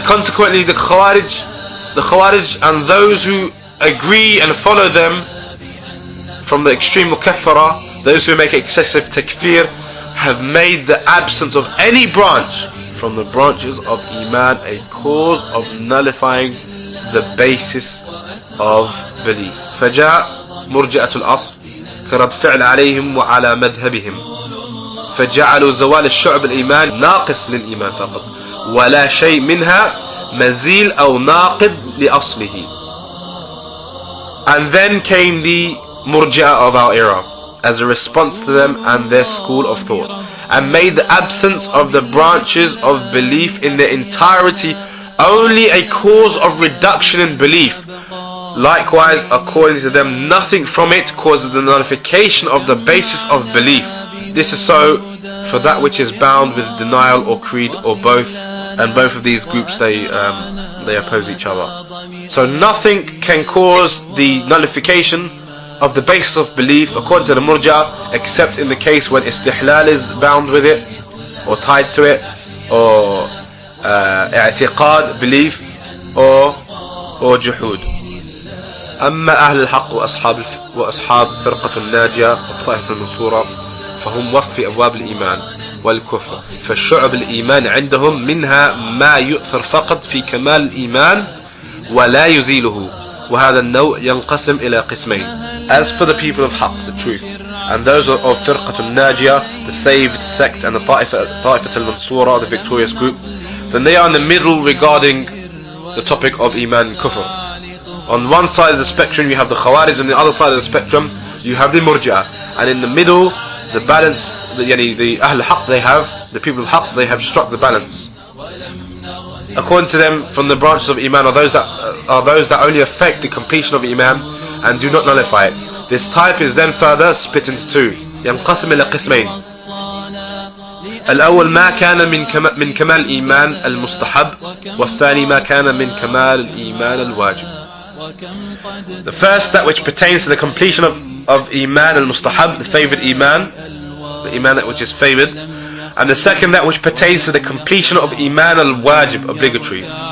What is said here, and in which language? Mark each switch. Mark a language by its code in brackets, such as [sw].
[en] And consequently the Khawarij and those who agree and follow them from the extreme mukaffara, those who make excessive takfir, have made the absence of any branch from the branches of Iman a cause of nullifying the basis of belief. [ar] فجاء مرجئة الأصل كرد فعل عليهم وعلى مذهبهم فجعلوا زوال الشعب الإيمان ناقص للإيمان فقط ولا شيء منها مزيل أو ناقض لأصله. [en] And then came the murji'ah of our era, as a response to them and their school of thought, and made the absence of the branches of belief in their entirety only a cause of reduction in belief. Likewise, according to them, nothing from it causes the nullification of the basis of belief. This is so for that which is bound with denial or creed or both, and both of these groups they oppose each other. So nothing can cause the nullification of the basis of belief according to the murji'ah, except in the case when istihlal is bound with it or tied to it, or i'tiqad, belief, or juhud. [ar] أما أهل الحق وأصحاب فرقة الناجية وطائفة المنصورة فهم وصف في أبواب الإيمان والكفر، فالشعب الإيمان عندهم منها ما يؤثر فقط في كمال الإيمان ولا يزيله، وهذا النوع ينقسم إلى قسمين. [en] As for the people of Haqq, the truth, and those of فرقة الناجية, the saved sect, and the طائفة المنصورة, the victorious group, then they are in the middle regarding the topic of Iman and Kufr. On one side of the spectrum you have the Khawarij, on the other side of the spectrum you have the Murji'ah, and in the middle the balance, the Ahl Haqq, they have, the people of Haqq, they have struck the balance. According to them, from the branches of Iman are those that only affect the completion of Iman and do not nullify it. This type is then further split into two. [ar] ينقسم إلى قسمين. الأول ما كان من كمال الإيمان المستحب، والثاني ما كان من كمال الإيمان الواجب. [en] The first, that which pertains to the completion of Iman al-Mustahab, the favored Iman, the Iman that which is favored, and the second, that which pertains to the completion of Iman al-Wajib, obligatory.